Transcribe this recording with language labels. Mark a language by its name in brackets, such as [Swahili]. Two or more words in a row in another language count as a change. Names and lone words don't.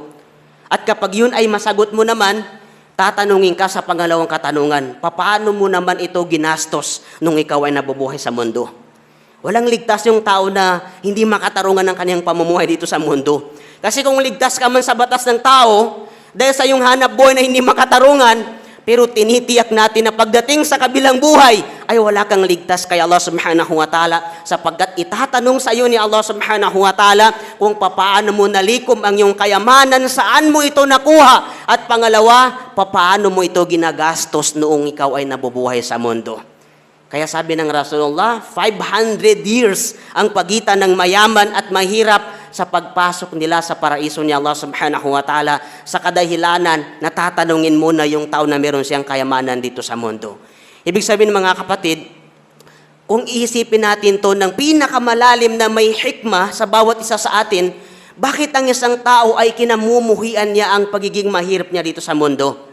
[Filipino] At kapag yun ay masagot mo naman, tatanungin ka sa pangalawang katanungan, paano mo naman ito ginastos nung ikaw ay nabubuhay sa mundo? Walang ligtas yung tao na hindi makatarungan ng kanyang pamumuhay dito sa mundo. Kasi kung ligtas ka man sa batas ng tao, dahil sa iyong hanap buhay na hindi makatarungan, pero tinitiyak natin na pagdating sa kabilang buhay, ay wala kang ligtas kay [Arabic] الله سبحانه وتعالى, [Filipino] sapagkat itatanong sa iyo ni [Arabic] الله سبحانه وتعالى [Filipino] kung paano mo nalikom ang iyong kayamanan, saan mo ito nakuha, at pangalawa, paano mo ito ginagastos noong ikaw ay nabubuhay sa mundo. Kaya sabi ng Rasulullah, 500 years ang pagitan ng mayaman at mahirap sa pagpasok nila sa paraiso ni [Arabic] الله سبحانه وتعالى, [Filipino] sa kadahilanan na tatanungin muna yung tao na meron siyang kayamanan dito sa mundo. Ibig sabihin mga kapatid, kung iisipin natin to ng pinakamalalim na may hikmah sa bawat isa sa atin, bakit ang isang tao ay kinamumuhian niya ang pagiging mahirap niya dito sa mundo?